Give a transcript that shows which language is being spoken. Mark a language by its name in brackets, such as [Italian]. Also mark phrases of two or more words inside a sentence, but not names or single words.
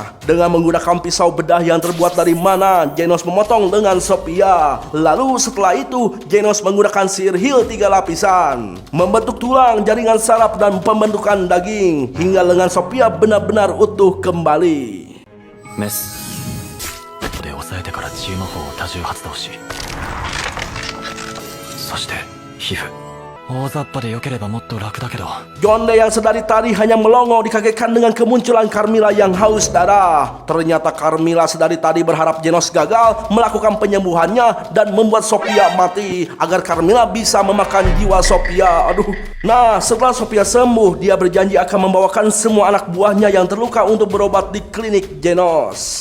[Indonesian] Dengan menggunakan pisau bedah yang terbuat dari mana, Genos memotong lengan Sophia. Lalu setelah itu, Genos menggunakan sihir heal 3 lapisan, membentuk tulang, jaringan saraf, dan pembentukan daging, hingga lengan Sophia benar-benar utuh kembali. [Japanese] メスここで押さえてから治癒魔法を多重発動し、そして皮膚大雑把で良ければもっと楽だけど。 [Indonesian] Yonde yang sedari tadi hanya melongo dikagetkan dengan kemunculan Carmilla yang haus darah. Ternyata Carmilla sedari tadi berharap Genos gagal melakukan penyembuhannya dan membuat Sophia mati agar Carmilla bisa memakan jiwa Sophia. Aduh. Nah, setelah Sophia sembuh, dia berjanji akan membawakan semua anak buahnya yang terluka untuk berobat di klinik Genos.